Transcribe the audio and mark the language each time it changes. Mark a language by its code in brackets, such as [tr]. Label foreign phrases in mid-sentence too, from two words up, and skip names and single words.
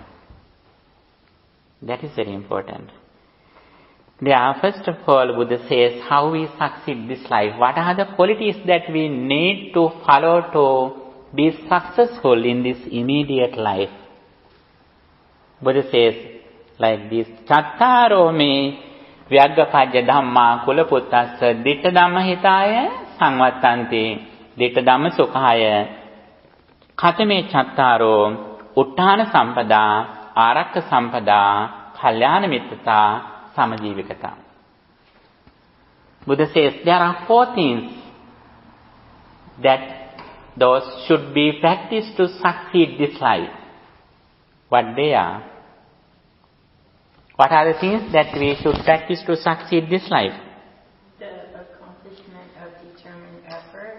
[en] That is very important. There, first of all, Buddha says how we succeed this life. What are the qualities that we need to follow to be successful in this immediate life? Buddha says like this: [pi] Chattaro me Vyaggapajja Dhamma Kulaputassa Ditta Dhamma Hitaya Samvattanti Ditta Dhamma Sukhaya Katame Chattaro Uttana Sampada Arakka Sampada Kalyana Mittata Samajivikata. [en] Buddha says there are 4 things that those should be practiced to succeed this life. What they are? What are the things that we should practice to succeed this life? The accomplishment of determined effort.